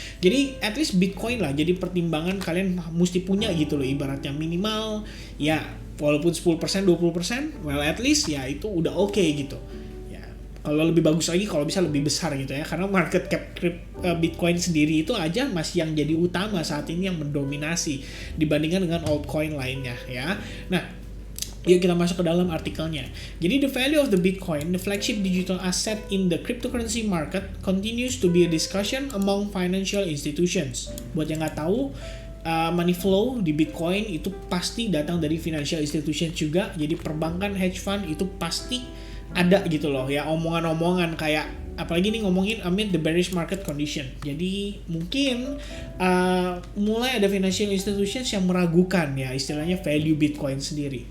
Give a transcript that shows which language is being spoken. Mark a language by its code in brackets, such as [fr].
[id] Jadi at least Bitcoin lah jadi pertimbangan kalian mesti punya gitu loh, ibaratnya minimal ya walaupun 10%, 20%, [en] well at least [id] ya itu udah oke gitu. Ya, kalau lebih bagus lagi kalau bisa lebih besar gitu ya, karena market cap Bitcoin sendiri itu aja masih yang jadi utama saat ini, yang mendominasi dibandingkan dengan altcoin lainnya ya. Nah, yuk kita masuk ke dalam artikelnya. Jadi [en] the value of the Bitcoin, the flagship digital asset in the cryptocurrency market, continues to be a discussion among financial institutions. [id] Buat yang nggak tahu, money flow di Bitcoin itu pasti datang dari financial institution juga. Jadi perbankan, hedge fund itu pasti ada gitu loh ya, omongan-omongan kayak apalagi nih ngomongin [en] amid the bearish market condition. [id] Jadi mungkin mulai ada financial institutions yang meragukan ya istilahnya value Bitcoin sendiri.